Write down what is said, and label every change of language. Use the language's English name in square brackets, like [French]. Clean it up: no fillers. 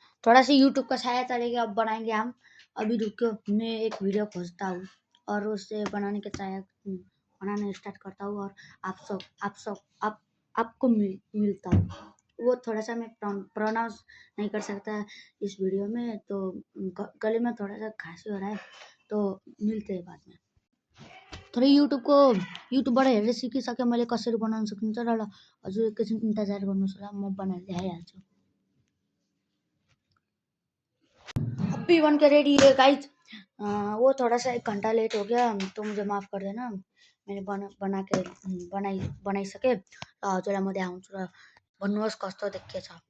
[Hindi] थोड़ा सा यूट्यूब का सहायता लेके अब बनाएंगे हम। अभी रुको, मैं एक वीडियो खोजता हूँ और उससे बनाना स्टार्ट करता हूँ, और आपको मिलता हूँ। वो थोड़ा सा मैं प्रोनाउंस नहीं कर सकता इस वीडियो में, तो गले में थोड़ा सा खांसी हो रहा है, तो मिलते हैं बाद में। [Nepali] थोरै युट्युबबाट हेरेर सिकिसकेँ मैले कसरी बनाउन सकिन्छ र हजुर एकैछिन इन्तजार गर्नुहोस् ल, म बनाएर देखाइहाल्छु। [Hindi] अभी बन के रेडी है गाइज। वो थोड़ा सा 1 घंटा लेट हो गया, तो मुझे माफ कर देना। [Nepali] मैंने बनाइसकेँ र हजुरलाई म देखाउँछु र भन्नुहोस् कस्तो देखिएछ।